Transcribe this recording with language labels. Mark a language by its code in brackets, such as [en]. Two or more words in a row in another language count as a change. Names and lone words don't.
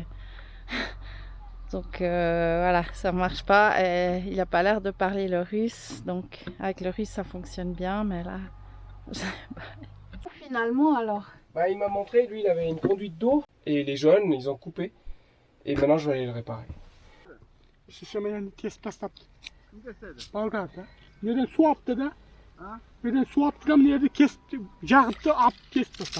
[fr] Donc voilà, ça marche pas. Et il a pas l'air de parler le russe, donc avec le russe ça fonctionne bien, mais là. Finalement alors. Bah, il m'a montré, lui il avait une conduite d'eau et les jeunes ils ont coupé et maintenant je vais aller le réparer. [tr] Neden su attı da? Neden su attı da neden kesti? Jağıttı ap kesti.